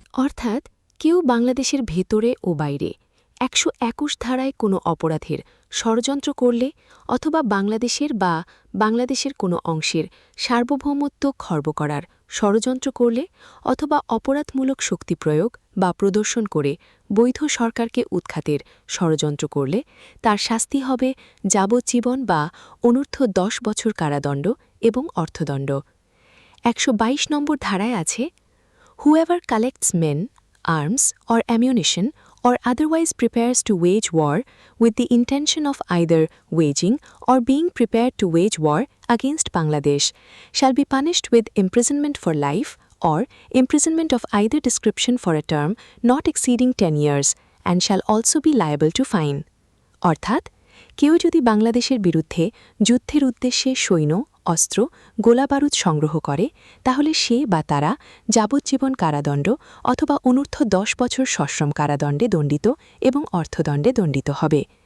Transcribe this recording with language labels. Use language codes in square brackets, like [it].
[bn] অর্থাৎ কেউ বাংলাদেশের ভেতরে ও বাইরে 121 ধারায় কোনো অপরাধের ষড়যন্ত্র করলে অথবা বাংলাদেশের কোনো অংশের সার্বভৌমত্ব খর্ব করার ষড়যন্ত্র করলে অথবা অপরাধমূলক শক্তি প্রয়োগ বা প্রদর্শন করে বৈধ সরকারকে উৎখাতের ষড়যন্ত্র করলে তার শাস্তি হবে যাবজ্জীবন বা অনূর্ধ্ব 10 বছর কারাদণ্ড এবং অর্থদণ্ড। 122 নম্বর ধারায় আছে, [en] Whoever collects men, arms, or ammunition, or otherwise prepares to wage war with the intention of either waging or being prepared to wage war against Bangladesh shall be punished with imprisonment for life or imprisonment of either description for a term not exceeding 10 years and shall also be liable to fine. [bn] অর্থাৎ কেউ যদি বাংলাদেশের বিরুদ্ধে যুদ্ধের উদ্দেশ্যে সৈন্য, অস্ত্র, গোলাবারুদ সংগ্রহ করে, তাহলে সে বা তারা যাবজ্জীবন কারাদণ্ড অথবা অনূর্ধ্ব 10 বছর সশ্রম কারাদণ্ডে দণ্ডিত এবং অর্থদণ্ডে দণ্ডিত হবে।